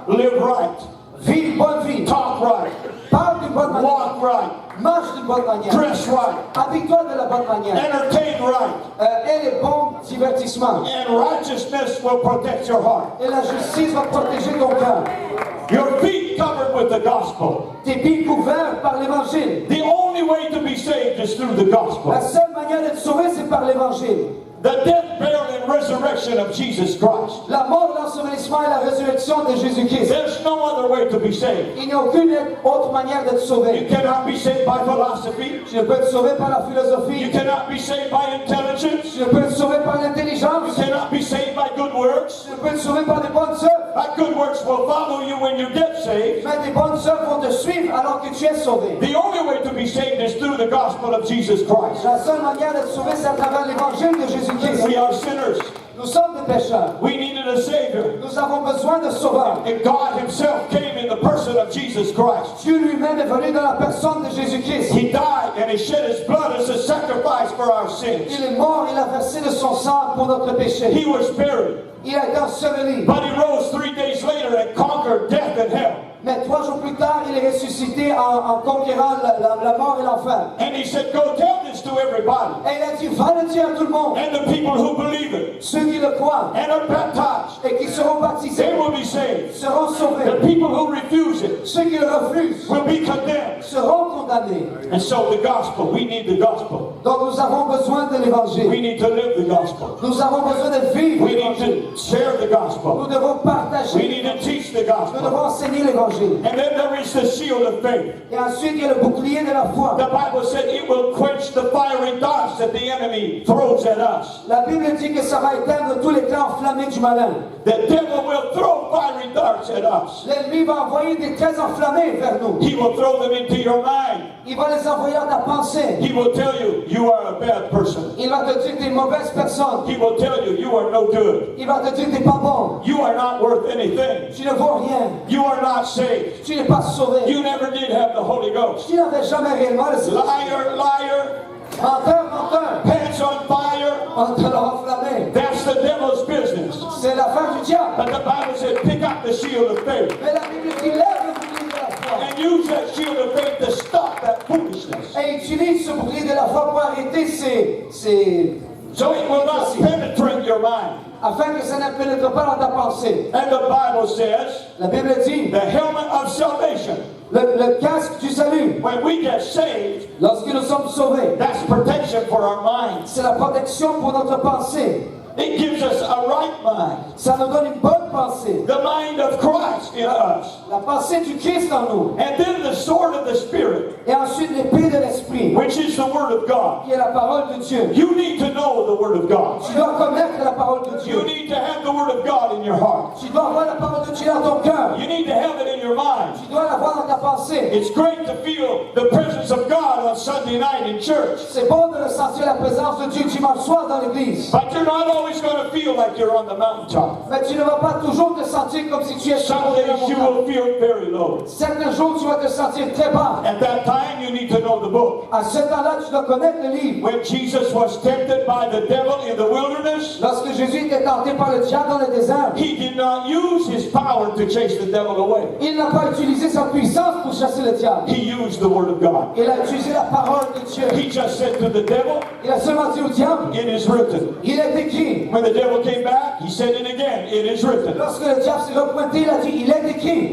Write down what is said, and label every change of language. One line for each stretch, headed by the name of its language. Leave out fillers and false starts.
English: Live right.
French: Vis une bonne vie.
English: Talk right.
French: Parle d'une bonne manière.
English: Walk right.
French: Marche d'une bonne manière.
English: Dress right.
French: Habille-toi de la bonne manière.
English: Entertain right.
French: Et les bons divertissements.
English: And righteousness will protect your heart.
French: Et la justice va protéger ton cœur.
English: Your feet covered with the gospel.
French: Tes pieds couverts par l'évangile.
English: The only way to be saved is through the gospel.
French: La seule manière d'être sauvé, c'est par l'évangile.
English: The death, burial, and resurrection of Jesus Christ.
French: La mort, l'ensevelissement et la résurrection de Jésus-Christ.
English: There's no other way to be saved.
French: Il n'y a aucune autre manière d'être
English: You
French: sauvé.
English: cannot be saved by philosophy.
French: Tu ne peux être sauvé par la
English: You
French: philosophie.
English: cannot be saved by intelligence.
French: Tu ne peux être sauvé par
English: You
French: l'intelligence.
English: cannot be saved by good works.
French: Tu ne peux être sauvé par des bonnes œuvres.
English: But good works will follow you when you get saved.
French: Mais des bonnes œuvres vont te suivre alors que tu es sauvé.
English: The only way to be saved is through the gospel of Jesus Christ.
French: La seule manière d'être sauvé, c'est à travers l'évangile de Jésus-Christ.
English: We are sinners.
French: Nous sommes des pécheurs.
English: We needed a Savior.
French: Nous avons besoin de sauveur.
English: And God Himself came in the person of Jesus Christ.
French: Dieu lui-même est venu dans la personne de Jésus-Christ.
English: He died and He shed His blood as a sacrifice for our sins.
French: Il est mort, il a versé de son sang pour notre péché.
English: He was buried.
French: Il a été enseveli.
English: But He rose 3 days later and conquered death and hell.
French: Mais 3 jours plus tard, il est ressuscité en conquérant la mort et l'enfer.
English: And He said, go tell this to everybody.
French: Et il a dit, va le dire à tout le monde.
English: And the people who believe it
French: Ceux qui le croient
English: and are baptized,
French: et qui seront baptisés
English: they will be saved.
French: seront sauvés.
English: The people who refuse it
French: Ceux qui le refusent
English: will be condemned.
French: seront condamnés.
English: And so the gospel, we need the gospel.
French: Donc nous avons besoin de l'évangile.
English: We need to live the gospel.
French: Nous avons besoin de vivre
English: We need
French: l'évangile.
English: to share the gospel.
French: Nous devons
English: We
French: partager.
English: need to teach the
French: Nous
English: gospel.
French: devons enseigner l'évangile.
English: And then there is the shield of faith.
French: Et ensuite, il y a le bouclier de la foi.
English: The Bible said it will quench the fiery darts that the enemy throws at us.
French: La Bible dit que ça va éteindre tous les traits enflammés du malin.
English: The devil will throw fiery darts at us.
French: L'ennemi va envoyer des traits enflammés vers nous.
English: He will throw them into your mind.
French: Il va les envoyer à ta pensée.
English: He will tell you you are a bad person.
French: Il va te dire que tu es une mauvaise personne.
English: He will tell you you are no good.
French: Il va te dire que tu n'es pas bon.
English: You are not worth anything.
French: Tu ne vaux rien.
English: You are not saved.
French: Tu n'es pas sauvé.
English: You never did have the Holy Ghost.
French: Tu n'avais jamais réellement le Saint-Esprit.
English: Liar, liar,
French: Menteur, menteur.
English: pants on fire.
French: On te l'a enflammé.
English: That's the devil's business.
French: C'est l'affaire du diable.
English: But the Bible said pick up the shield of faith
French: Mais la Bible dit lève le bouclier de la foi.
English: and use that shield of faith to stop that foolishness.
French: Et utilise ce bouclier de la foi pour arrêter ces So it will not penetrate your mind. afin que ça ne pénètre pas dans ta pensée.
English: And the Bible says
French: La Bible dit
English: the helmet of salvation.
French: le casque du salut.
English: When we get saved,
French: Lorsque nous sommes sauvés,
English: that's protection for our minds.
French: c'est la protection pour notre pensée.
English: It gives us a right mind.
French: Ça nous donne une bonne pensée.
English: The mind of Christ in us.
French: La pensée du Christ en nous.
English: And then the sword of the Spirit,
French: Et ensuite l'épée de l'Esprit,
English: which is the Word of God.
French: qui est la parole de Dieu.
English: You need to know the Word of God.
French: Tu dois connaître la parole de
English: You
French: Dieu.
English: need to have the Word of God in your heart.
French: Tu dois avoir la parole de Dieu dans ton cœur.
English: You need to have it in your mind.
French: Tu dois l'avoir dans ta pensée.
English: It's great to feel the presence of God on Sunday night in church.
French: C'est bon de ressentir la présence de Dieu dimanche soir dans l'église.
English: But you're not always going to feel like you're on the mountaintop.
French: Mais tu ne vas pas toujours te sentir comme si tu es sur
English: Some
French: le haut de la
English: days you
French: montagne.
English: will feel very low.
French: Certains jours, tu vas te sentir très bas.
English: At that time, you need to know the book.
French: À ce temps-là, tu dois connaître le livre.
English: When Jesus was tempted by the devil in the wilderness,
French: Lorsque Jésus était tenté par le diable dans le désert,
English: he did not use his power to chase the devil away.
French: il n'a pas utilisé sa puissance pour chasser le diable.
English: He used the Word of God.
French: Il a utilisé la parole de Dieu.
English: He just said to the devil,
French: Il a seulement dit au diable,
English: it is written.
French: il est écrit.
English: When the devil came back, he said it again, it is written.
French: Lorsque le diable s'est repointé, il a dit, il est écrit.